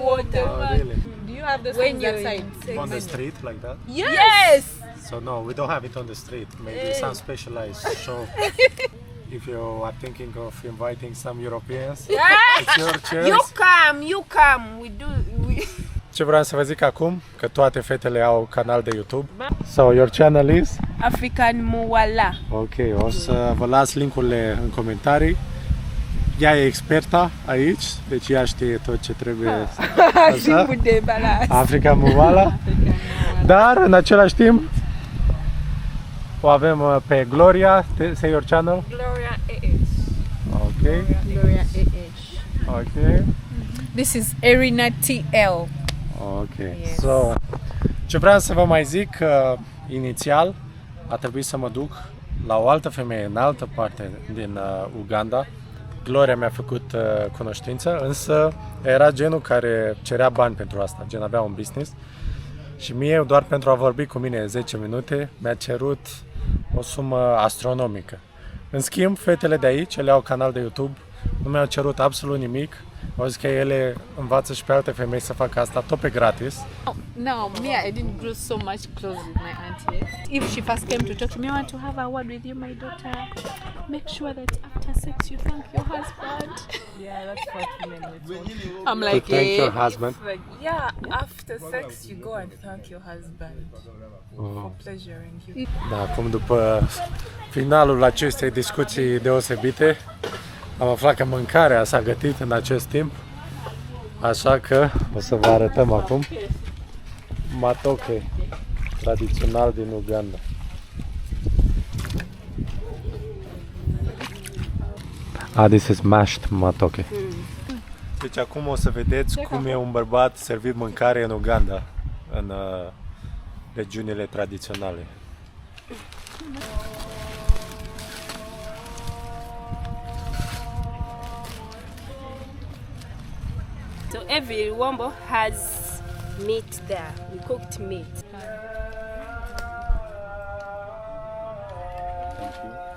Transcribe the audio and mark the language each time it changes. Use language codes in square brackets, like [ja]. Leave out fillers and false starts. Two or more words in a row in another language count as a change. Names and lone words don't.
[en] water. Oh, really? Do you have those When things you're outside? in on the street like that. Yes. So no, we don't have it on the street. Maybe some specialized shop. If you are thinking of inviting some Europeans, it's your You chance. come. You come. We do. [ro] Ce vreau să vă zic acum, că toate fetele au canal de YouTube. [en] So your channel is? African Muwala. [ro] Ok, o să vă las linkurile în comentarii. Ea e experta aici, deci ea știe tot ce trebuie. Așa? de balas. Africa Muvala. Dar în același timp o avem pe Gloria, [en] say your channel. Gloria A.H. Ok, Gloria A.H. ok, This is Erina TL. ok. So, [ro] ce vreau să vă mai zic, inițial a trebuit să mă duc la o altă femeie în altă parte din Uganda. Gloria mi-a făcut cunoștință, însă era genul care cerea bani pentru asta, gen avea un business. Și mie, doar pentru a vorbi cu mine 10 minute, mi-a cerut o sumă astronomică. În schimb, fetele de aici, ele au canal de YouTube, nu mi-au cerut absolut nimic Au zis că ele învață și pe alte femei să facă asta tot pe gratis. [en] No, me, I didn't grow so much close with my auntie. If she first came to talk to me, I want to have a word with you, my daughter. Make sure that after sex you thank your husband. Yeah, that's what women were told. I'm To like, thank your eh. husband. Like, yeah, after sex you go and thank your husband for pleasuring you. [ro] Da, acum după finalul acestei discuții deosebite, am aflat că mâncarea s-a gătit în acest timp, așa că o să vă arătăm acum matoke, tradițional din Uganda. [en] This is mashed matoke. [ro] Deci acum o să vedeți cum e un bărbat servit mâncare în Uganda, în regiunile tradiționale. [en] So every wombo has meat there, we cooked meat. Thank you.